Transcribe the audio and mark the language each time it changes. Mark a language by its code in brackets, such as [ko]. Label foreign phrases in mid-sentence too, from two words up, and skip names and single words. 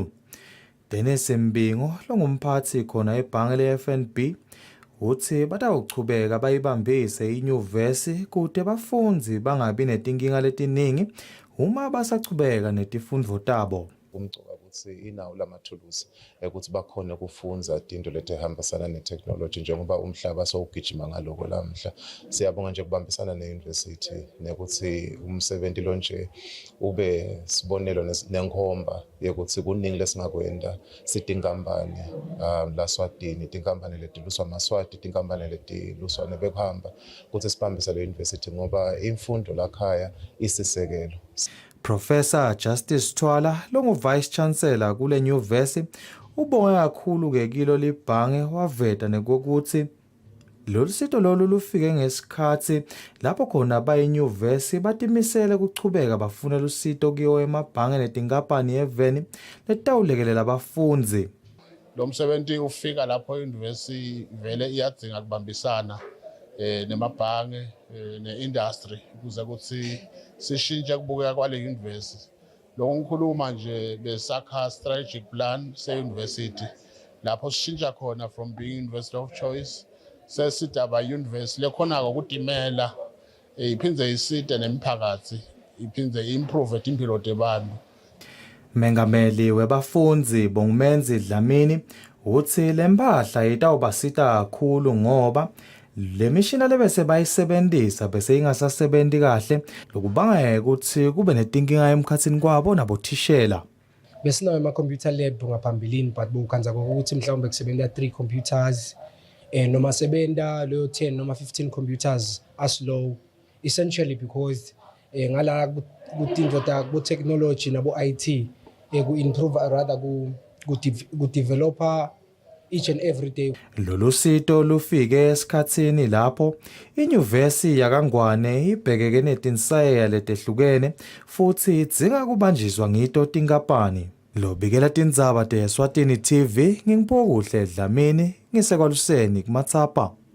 [ss] Dennis Mbingo longumphathi khona ebhange le-FNB uthi batawuchubeka bayibambise inyuvesi kude bafunzi bangabi netinkinga letiningi uma basachubeka netifundvo tabo. Umcoka ukuthi inawo lamathuluzi ukuthi bakhona ukufunza into letihambisana netechnology njengoba umhlaba sowugijima ngaloko lamhla siyabonga nje kubambisana neuniversity nekuthi umsebenzi lo nje ube sibonelo nenkhomba yokuthi kuningi lesingakwenda sitinkampani laSwatini tinkampani letiluswa maSwati tinkampani letiluswa nebekuhamba ukuthi sibambise le university ngoba imfundo lakhaya isisekelo. Professor Justice Twala longu-Vice Chancellor kule nyuvesi ubonge kakhulu ke kilo libhange waveta nekokuthi lolu sito lolu lufike ngesikhathi lapho khona bayinyuvesi batimisele kuchubeka bafuna lusito kiyo emabhange netinkampani yeveni letawulekelela abafunzi. lo msebenzi ufika lapho i-university vele iyadzinga kubambisana nemabhange ne-industry ukuze ukuthi sishintshe kubukeka kwale university. Lo ngikhuluma nje besakha [en] strategic plan [ss] se-university lapho sishintsha khona [en] from being university of choice [ss] sesithi aba-university lekhona-ke ukutimela iphindze iside nemiphakathi iphindze improve impilo tebantu. Mengameli webafundzi Bongumenzi Dlamini uthi lempahla itawubasita kakhulu ngoba le mishina lebese bayisebentisa bese ingasasebenzi kahle lokubanga ukuthi kube netinkinga emkhatsini kwabo nabothishela. Besinawo ama- [en] computer lab [ss] ngaphambilini but bukhanza ukuthi mhlawumbe kusebenta 3 computers noma sebenta leyo 10 noma 15 [en] computers are slow essentially because [ss] ngala kutinto ta ku technology nabo IT ku [en] improve rather [ss] ku developer [en] each and every day. [ss] Lolu sito lufike esikhatsini lapho inyuvesi yakangwane ibhekeke netinsayeya letehlukene futhi idzinga kubanjiswa ngito tinkampani. Lobikela tindzaba te-Eswatini TV ngingiphokuhle Dlamini ngisekwaluseni kumatsapa.